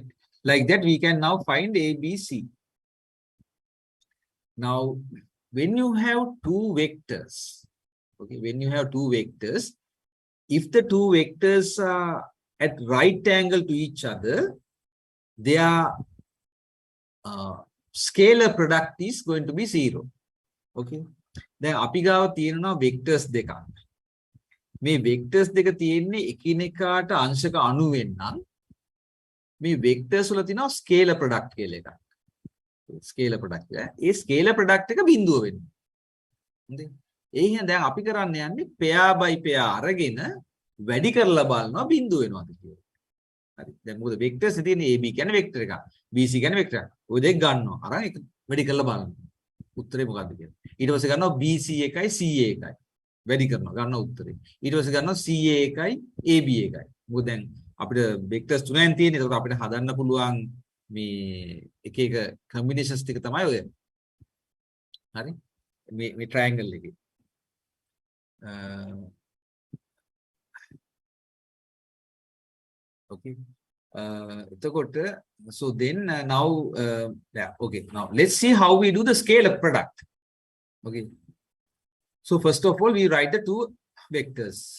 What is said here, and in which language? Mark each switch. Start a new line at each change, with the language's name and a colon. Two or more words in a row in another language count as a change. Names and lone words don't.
English: Like that, we can now find A, B, C. Now, when you have two vectors, okay, when you have two vectors, if the two vectors are at right angle to each other, their scalar product is going to be 0. Okay. Then
Sinhala: අපි ගාව තියෙනවා vectors දෙකක්. මේ vectors දෙක තියෙන්නේ එකිනෙකාට අංශක 90 වෙන්නම් මේ vectors වල තියෙනවා
English: scalar product
Sinhala: කියලා එකක්.
English: Scalar product.
Sinhala: ඒ
English: scalar product
Sinhala: එක බිඳුව වෙන්නේ. හොඳයි. ඒ හින්දා දැන් අපි කරන්න යන්නේ
English: pair by pair
Sinhala: අරගෙන වැඩි කරලා බලනවා බිඳුව වෙනවද කියලා. හරි. දැන් මොකද vectors තියෙන්නේ AB කියන්නේ vector එකක්. BC කියන්නේ vector එකක්. ඔය දෙක ගන්නවා. අරන් එක වැඩි කරලා බලනවා. උත්තරේ මොකද්ද කියලා. ඊට පස්සේ ගන්නවා BC එකයි CA එකයි. වැඩි කරනවා ගන්න උත්තරේ. ඊට පස්සේ ගන්නවා CA එකයි AB එකයි. මොකද දැන් අපිට vectors තුනෙන් තියෙන්නේ. ඒකට අපිට හදන්න පුළුවන් මේ එක එක combinations ටික තමයි ඔය. හරි? මේ triangle එකේ.
English: Okay. So then now, yeah, okay. Now let's see how we do the scalar product. Okay. So first of all, we write the two vectors.